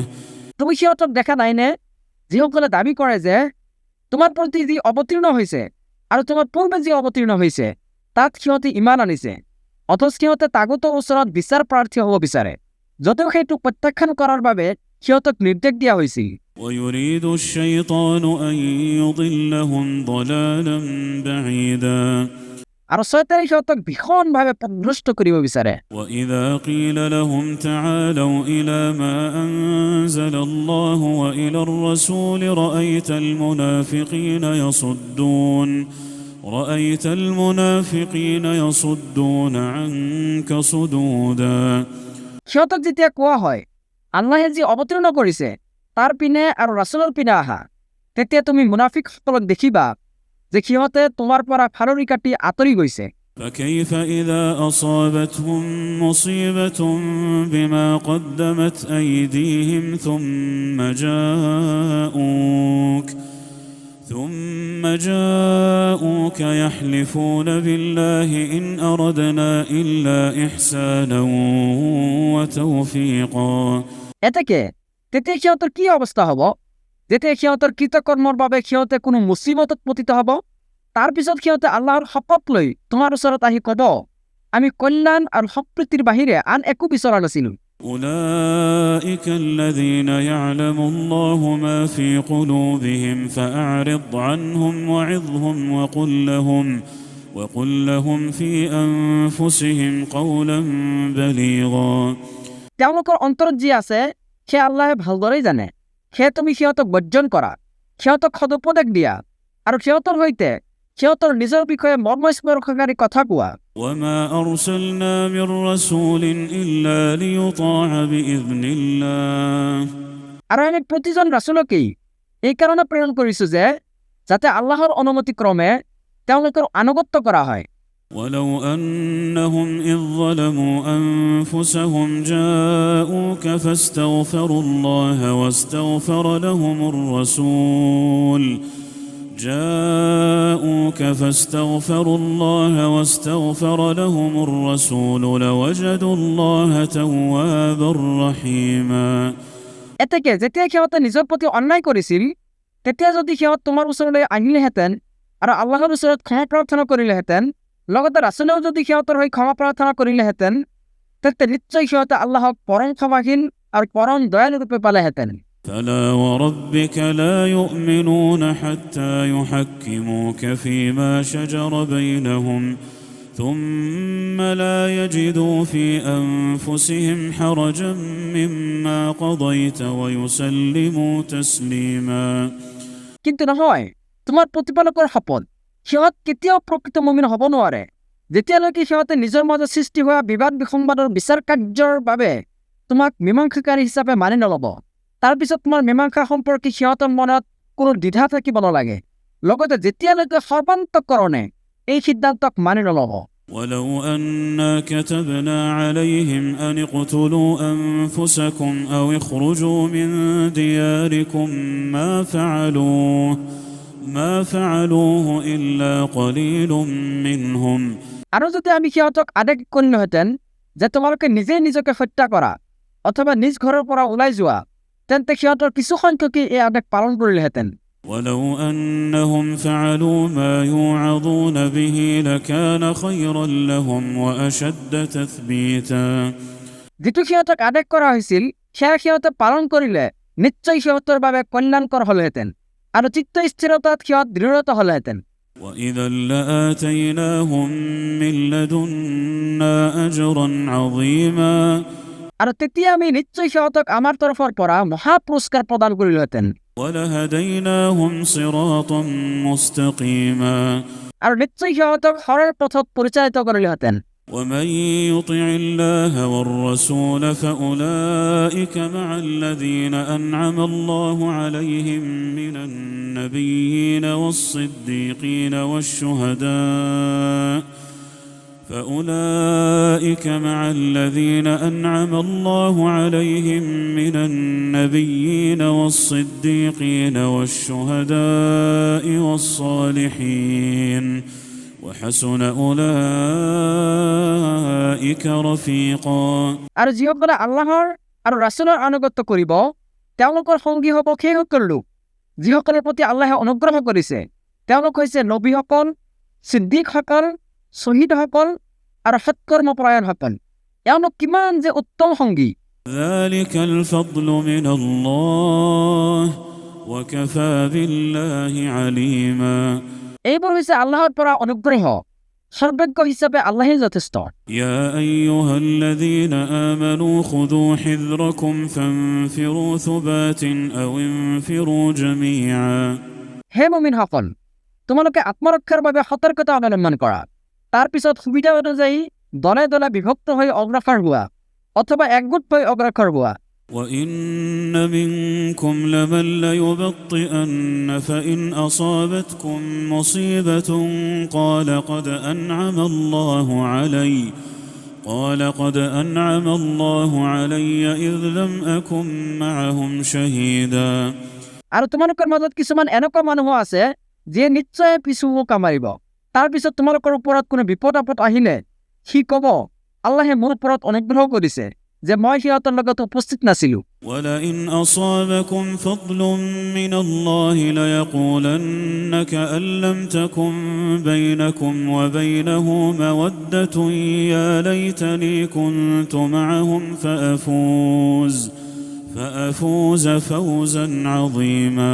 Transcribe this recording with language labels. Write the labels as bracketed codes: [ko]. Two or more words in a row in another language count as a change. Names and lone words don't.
[as] তুমি সিহঁতক দেখা নাইনে যিসকলে দাবী কৰে যে তোমাৰ প্ৰতি যি অৱতীৰ্ণ হৈছে আৰু তোমাৰ পূৰ্বে যি অৱতীৰ্ণ হৈছে তাত সিহঁতে ইমান আনিছে, অথচ সিহঁতে তাগুতৰ ওচৰত বিচাৰ প্ৰাৰ্থী হ'ব বিচাৰে, যদিও সেইটো প্ৰত্যাখ্যান কৰাৰ বাবে সিহঁতক নিৰ্দেশ দিয়া হৈছিল। [ar] ويريد الشيطان أن يضلهم ضلالا بعيدا [as] আৰু শয়তানে সিহঁতক ভীষণভাৱে পথভ্ৰষ্ট কৰিব বিচাৰে। [ar] وإذا قيل لهم تعالوا إلى ما أنزل الله وإلى الرسول رأيت المنافقين يصدون عنك صدودا [as] সিহঁতক যেতিয়া কোৱা হয় আল্লাহে যি অৱতীৰ্ণ কৰিছে তাৰ পিনে আৰু ৰাছুলৰ পিনে আহা, তেতিয়া তুমি মুনাফিকসকলক দেখিবা যে সিহঁতে তোমাৰ পৰা ফালৰি কাটি আঁতৰি গৈছে। [ar] فكيف إذا أصابتهم مصيبة بما قدمت أيديهم ثم جاءوك يحلفون بالله إن أردنا إلا إحسانا وتوفيقا। [as] এতেকে তেতিয়া সিহঁতৰ কি অৱস্থা হ'ব? যেতিয়া সিহঁতৰ কৃতকৰ্মৰ বাবে সিহঁতে কোনো মুচিবতত পতিত হ'ব, তাৰ পিছত সিহঁতে আল্লাহৰ শপত লৈ তোমাৰ ওচৰত আহি ক'ব, আমি কল্যাণ আৰু সম্প্ৰীতিৰ বাহিৰে আন একো বিচৰা নাছিলোঁ। [ar] أولئك الذين يعلم الله ما في قلوبهم فأعرض عنهم وعظهم وقل لهم في أنفسهم قولا بليغا। [as] তেওঁলোকৰ অন্তৰত যি আছে সেয়া আল্লাহে ভালদৰেই জানে। সেয়ে তুমি সিহঁতক বৰ্জন কৰা, সিহঁতক সদুপদেশ দিয়া আৰু সিহঁতৰ সৈতে সিহঁতৰ নিজৰ বিষয়ে মৰ্মস্পৰ্শকাৰী কথা কোৱা। [ar] وما أرسلنا من رسول إلا ليطاع بإذن الله। [as] আৰু আমি প্ৰতিজন ৰাছুলকেই এই কাৰণে প্ৰেৰণ কৰিছো যে যাতে আল্লাহৰ অনুমতি ক্ৰমে তেওঁলোকৰ আনুগত্য কৰা হয়। [ar] ولو أنهم إذ ظلموا أنفسهم جاءوك فاستغفروا الله واستغفر لهم الرسول لوجدوا الله توابا رحيما। [as] এতেকে যেতিয়া সিহঁতে নিজৰ প্ৰতি অন্যায় কৰিছিল, তেতিয়া যদি সিহঁত তোমাৰ ওচৰলৈ আহিলেহেঁতেন আৰু আল্লাহৰ ওচৰত ক্ষমা প্ৰাৰ্থনা কৰিলেহেঁতেন, লগতে ৰাছুলেও যদি সিহঁতৰ হৈ ক্ষমা প্ৰাৰ্থনা কৰিলেহেঁতেন, তেন্তে নিশ্চয় সিহঁতে আল্লাহক পৰম ক্ষমাশীল আৰু পৰম দয়ালুৰূপে পালেহেঁতেন। [ar] فلا وربك لا يؤمنون حتى يحكموك فيما شجر بينهم ثم لا يجدوا في أنفسهم حرجا مما قضيت ويسلموا تسليما। [as] কিন্তু নহয়, তোমাৰ প্ৰতিপালকৰ শপত, সিহঁত কেতিয়াও প্ৰকৃত মুমিন হ'ব নোৱাৰে যেতিয়ালৈকে সিহঁতে নিজৰ মাজত সৃষ্টি হোৱা বিবাদ বিসংবাদৰ বিচাৰ কাৰ্যৰ বাবে তোমাক মীমাংসাকাৰী হিচাপে মানি নল'ব। তাৰ পিছত তোমাৰ মীমাংসা সম্পৰ্কে সিহঁতৰ মনত কোনো দ্বিধা থাকিব নালাগে, লগতে যেতিয়ালৈকে সৰ্বান্তকৰণে এই সিদ্ধান্তক মানি নল'ব। [ar] ولو أنا كتبنا عليهم أن اقتلوا أنفسكم أو اخرجوا من دياركم ما فعلوه إلا قليل منهم। [as] আৰু যদি আমি সিহঁতক আদেশ কৰিলোহেঁতেন যে তোমালোকে নিজেই নিজকে হত্যা কৰা অথবা নিজ ঘৰৰ পৰা ওলাই যোৱা, তেন্তে সিহঁতৰ কিছু সংখ্যকেই এই আদেশ পালন কৰিলেহেঁতেন। [ar] ولو أنهم فعلوا ما يوعظون به لكان خيرا لهم وأشد تثبيتا। [as] যিটো সিহঁতক আদেশ কৰা হৈছিল সেয়া সিহঁতে পালন কৰিলে নিশ্চয় সিহঁতৰ বাবে কল্যাণকৰ হ'লহেঁতেন আৰু চিত্ত স্থিৰতাত সিহঁত দৃঢ়তা হ'লহেঁতেন। [ar] وإذا لآتيناهم من لدنا أجرا عظيما। [as] আৰু তেতিয়া আমি নিশ্চয় সিহঁতক আমাৰ তৰফৰ পৰা মহা পুৰস্কাৰ প্ৰদান কৰিলোহেঁতেন। [ar] ولهديناهم صراطا مستقيما। [as] আৰু নিশ্চয় সিহঁতক সৰল পথত পৰিচালিত কৰিলোহেঁতেন। [ar] ومن يطع الله والرسول فأولئك مع الذين أنعم الله عليهم من النبيين والصديقين والشهداء فأولئك مع الذين أنعم الله عليهم من النبيين والصديقين والشهداء والصالحين وحسن أولئك رفيقا। [as] আৰু যিসকলে আল্লাহৰ আৰু ৰাছুলৰ আনুগত্য কৰিব তেওঁলোকৰ সংগী হ'ব সেইসকল লোক যিসকলৰ প্ৰতি আল্লাহে অনুগ্ৰহ কৰিছে। তেওঁলোক হৈছে নবীসকল, ছিদ্দিকসকল, শ্বহীদসকল আৰু সৎকৰ্মপৰায়ণসকল। এওঁলোক কিমান যে উত্তম সংগী। [ar] ذلك الفضل من الله وكفى بالله عليما। [as] এইবোৰ হৈছে আল্লাহৰ পৰা অনুগ্ৰহ, সৰ্বজ্ঞ হিচাপে আল্লাহে যথেষ্ট। [ar] يا أيها الذين آمنوا خذوا حذركم فانفروا ثبات أو انفروا جميعا। [as] হে মুমিনসকল, তোমালোকে আত্মৰক্ষাৰ বাবে সতৰ্কতা অৱলম্বন কৰা। তাৰ পিছত সুবিধা অনুযায়ী দলে দলে বিভক্ত হৈ অগ্ৰসৰ হোৱা অথবা একগোট হৈ অগ্ৰসৰ হোৱা। [ar] وإن منكم لمن ليبطئن فإن أصابتكم مصيبة قال قد أنعم الله علي إذ لم أكن معهم شهيدا [as] আৰু তোমালোকৰ মাজত কিছুমান এনেকুৱা মানুহ আছে যিয়ে নিশ্চয় পিছু মোকা মাৰিব। তাৰপিছত তোমালোকৰ ওপৰত কোনো বিপদ আপদ আহিলে সি ক'ব, আল্লাহে মোৰ ওপৰত অনুগ্ৰহ কৰিছে যে মই সিহঁতৰ লগত উপস্থিত নাছিলো। [ar] ولئن أصابكم فضل من الله ليقولن كأن لم تكن بينكم وبينه مودة يا ليتني كنت معهم فأفوز فوزا عظيما